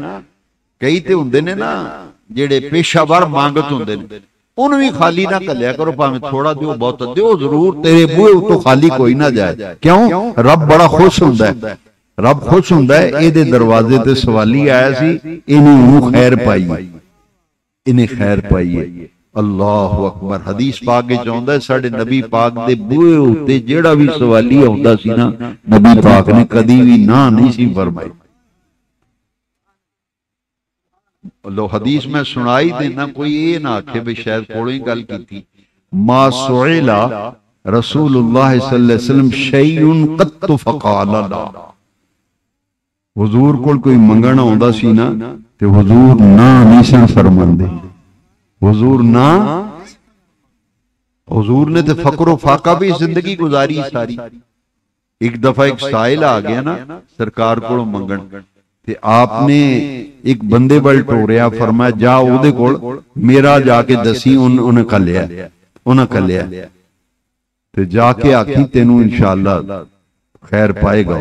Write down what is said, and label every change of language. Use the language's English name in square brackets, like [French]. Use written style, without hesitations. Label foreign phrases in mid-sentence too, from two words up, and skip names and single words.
[Punjabi] کئی تے ہندے نے نا جہڑے پیشاور منگت ہندے نے، انہیں بھی خالی نہ گھلیا کرو، بھاویں تھوڑا دیو بہت دیو، ضرور تیرے بوہے اتوں خالی کوئی نہ جائے. क्यों? رب بڑا خوش ہندا ہے، رب خوش ہندا ہے۔ ایہدے دروازے تے سوالی آیا سی، ایہنے اوہنوں خیر پائی، انہیں خیر پائی ہے. [Arabic] الله أكبر. [Punjabi] حدیث پاک وچ آؤندا ہے ساڈے نبی پاک دے بوہے اتے جیڑا بھی سوالی آؤندا سی نا، نبی پاک نے کدی بھی نا نہیں سی فرمائی. لو حدیث میں سنائی دینا، کوئی یہ نہ آکھے بھی شاید کولوں ہی گل کیتی. [Arabic] ما سئل رسول الله صلى الله عليه وسلم شيء قط فقال لا. [Punjabi] حضور کول کوئی منگن آؤندا سی نا تے حضور نا نہیں سن فرماندے، حضور نا، حضور نے تو فقر و فاقہ بھی زندگی گزاری ساری. ایک دفعہ ایک سائل آ گیا نا سرکار کو منگن، تے آپنے ایک بندے ول ٹوریا، فرمایا جا اودے کول میرا جاکے دسی، انہیں کلیا، انہیں کلیا تے جاکے آکھی تینوں ان شاء اللہ خیر پائے گا.